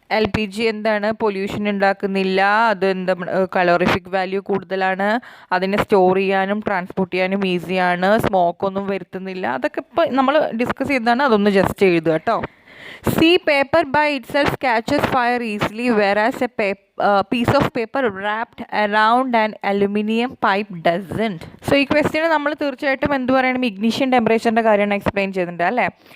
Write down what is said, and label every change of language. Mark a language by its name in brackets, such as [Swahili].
[Malayalam] LPG എന്താണ്, pollution ഉണ്ടാക്കുന്നില്ല, അത് എന്താ കലോറിഫിക് വാല്യൂ കൂടുതലാണ്, അതിനെ സ്റ്റോർ ചെയ്യാനും ട്രാൻസ്പോർട്ട് ചെയ്യാനും ഈസിയാണ്, സ്മോക്കൊന്നും വരുത്തുന്നില്ല. അതൊക്കെ ഇപ്പോൾ നമ്മൾ ഡിസ്കസ് ചെയ്തതാണ്, അതൊന്ന് ജസ്റ്റ് എഴുതുക കേട്ടോ. [English] See, paper by itself catches fire easily, whereas piece of paper wrapped around an aluminum pipe doesn't? [Malayalam] So ഈ ക്വസ്റ്റ്യന് നമ്മൾ തീർച്ചയായിട്ടും എന്ത് പറയണം, ഇഗ്നിഷൻ ടെമ്പറേച്ചറിൻ്റെ കാര്യമാണ് എക്സ്പ്ലെയിൻ ചെയ്തിട്ടുണ്ട് അല്ലേ.